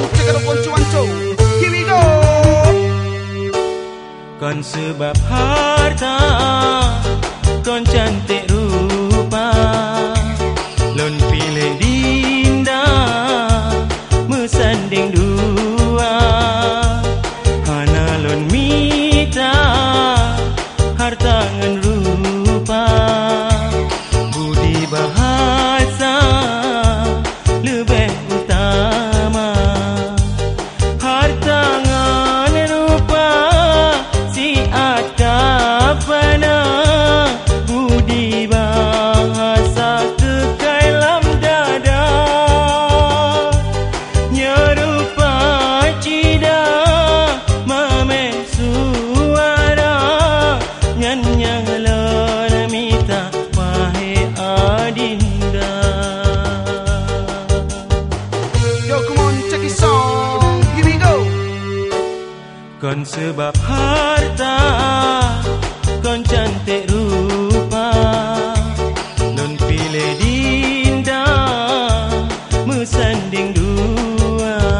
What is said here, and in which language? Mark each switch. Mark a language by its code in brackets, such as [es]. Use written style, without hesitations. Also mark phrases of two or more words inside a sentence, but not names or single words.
[en] telepon cuanco. Here we go. [ace] Kon sebab harta, kon cantik rupa, lon pilih dinda, mesanding dua. Hana lon mita, harta ngan rupa, budi bahasa lebih utama. Harta ngan rupa siat kapana, budi bahasa kekal dalam dada. Nyerupa cida mameh suara, nyanyang lon mita wahe adinda. [en] Yo, come on, check this song. Here we go. [ace] Kon sebab harta, kon cantik rupa, lon pilih dinda, mesanding dua.